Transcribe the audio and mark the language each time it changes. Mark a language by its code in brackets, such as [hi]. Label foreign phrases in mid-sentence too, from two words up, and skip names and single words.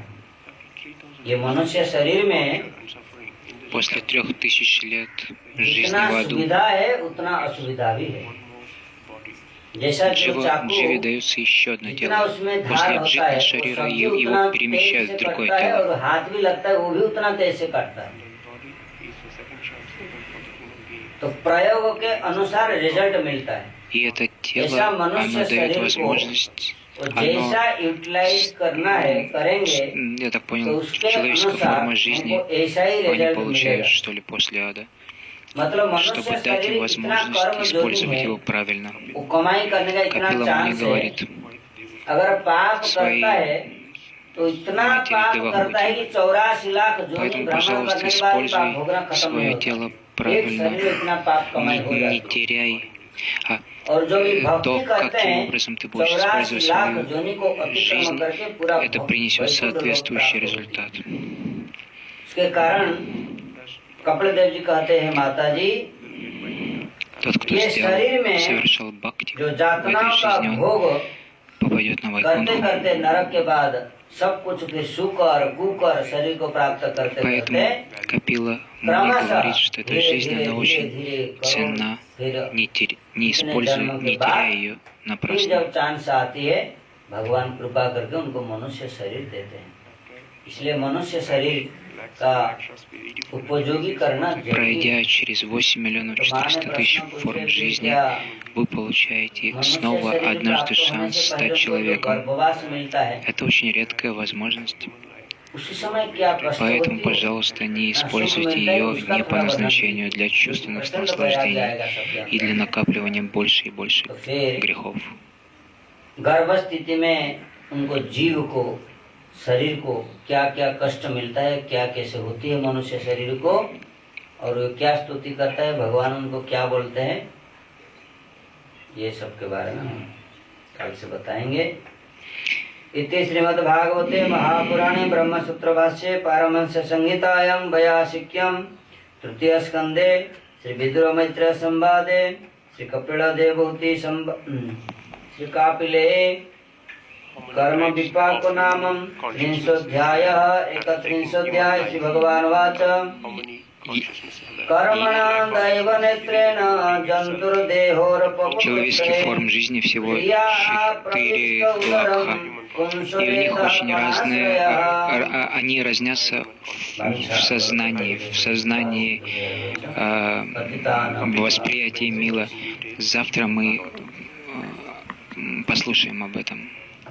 [hi] ये मनुष्य शरीर में [ru] После 3000 лет жизни [hi] जितना [ru] в аду [hi] सुविधा है उतना असुविधा भी है। जैसा जो चाकू [ru] Дживе дается еще одно [hi] जितना [ru] тело. [hi] उसमें धार [ru] После [hi] होता [ru] обжитого [hi] है [ru] шарира [hi] वो [ru] его [hi] उतना [ru] перемещают [hi] तेज [ru] в [hi] से [ru] другое [hi] कटता है [ru] тело. [hi] और हाथ भी लगता है वो भी उतना तेज से काटता है। तो प्रयोग के अनुसार रिजल्ट मिलता है। [ru] И это тело, оно дает возможность, [hi] जैसा यूटिलाइज करना है करेंगे [ru] я так [hi] तो [ru] понял, [hi] उसके [ru] человеческая [hi] अनुसार [ru] форма жизни, [hi] हमको ऐसा ही [ru] они [hi] रिजल्ट [ru] получают, [hi] मिलेगा। [ru] что ли, после ада, [hi] मतलब [ru] чтобы [hi] मनुष्य [ru] дать [hi] शरीर [ru] им [hi] इतना [ru] возможность [hi] कर्म जोगी [ru] использовать [hi] है, [ru] его правильно. [hi] वो कमाई करने का इतना [ru] Капила мне [hi] चांस है, [ru] говорит, [hi] अगर पाप [ru] свои [hi] करता है तो इतना [ru] матери [hi] पाप [ru] Девахути. [hi] करता है कि 84 लाख जोनी [ru] Поэтому, [hi] भ्रमण [ru] пожалуйста, [hi] करने के बाद भी पाप भोगना [ru] используй [hi] खत्म नहीं [ru] свое [hi] होता। [ru] тело [hi] एक [ru] правильно, [hi] शरीर में इतना पाप कमाई हो [ru] не [hi] जाता है। [ru] теряй. [hi] और जो भी [ru] То, [hi] भक्ति करते [ru] каким [hi] हैं [ru] образом ты будешь [hi] 84 [ru] использовать [hi] लाख [ru] свою [hi] जोनी को अतिक्रमण [ru] жизнь, [hi] करके पूरा [ru] это принесет соответствующий результат. [hi] इसके कारण कपिल देव जी कहते हैं माता जी [ru] Тот, кто [hi] ये शरीर में [ru] совершал бхакти [hi] जो [ru] в [hi] यातनाओं [ru] этой [hi] का [ru] жизни, [hi] भोग [ru] попадет на [hi] करते [ru] Вайкунху. [hi] करते नरक के बाद सब कुछ फिर सुकर कुकर शरीर को प्राप्त करते [ru] Поэтому [hi] करते [ru] Капила Муни [hi] क्रमशः [ru] говорит, что эта [hi] धीरे [ru] жизнь, [hi] धीरे [ru] она [hi] धीरे [ru] очень [hi] धीरे करोड़ [ru] ценна, [hi] फिर [ru] не [hi] इतने [ru] используя, [hi] जन्म के [ru] не [hi] बाद [ru] теряя ее [hi] फिर [ru] напрасно. [hi] जब चांस आती है भगवान कृपा करके उनको मनुष्य शरीर देते हैं। इसलिए मनुष्य शरीर का उपयोगी करना जरूरी है। [ru] Пройдя через 8 миллионов 400 тысяч форм жизни, вы получаете снова однажды шанс стать человеком. Это очень редкая возможность. [hi] उसी समय क्या कष्ट [ru] Поэтому, [hi] होती है, [ru] пожалуйста, не [hi] सुख [ru] используйте [hi] मिलता है, [ru] ее [hi] उसका [ru] не по [hi] फल [ru] назначению для [hi] बढ़ना। [ru] чувственных [hi] उसका तो वैराग्य [ru] наслаждений [hi] आएगा सबके [ru] и для [hi] अंदर। [ru] накапливания больше и больше [hi] तो फिर [ru] грехов. [hi] गर्भ स्थिति में उनको जीव को शरीर को क्या क्या कष्ट मिलता है, क्या कैसे होती है मनुष्य शरीर को, और वो क्या स्तुति करता है, भगवान उनको क्या बोलते हैं, ये सब के बारे में हम कल से बताएंगे। [sa] इति श्रीमद्भागवते महापुराणे ब्रह्मसूत्र भाष्ये पारमहंस संहितायां वैयासिक्यं तृतीय स्कंदे श्री विदुर मैत्रेय संवादे श्री कपिल देवहूति श्री कापिले कर्म विपाको नामं 31 श्री भगवान वाच कर्मणा दैव नेत्रेण जंतुर्देहोरपकुत्रे [ru] Человеческих форм жизни всего 4 лакха. И у них очень разные, они разнятся в сознании, в восприятии мира. Завтра мы послушаем об этом.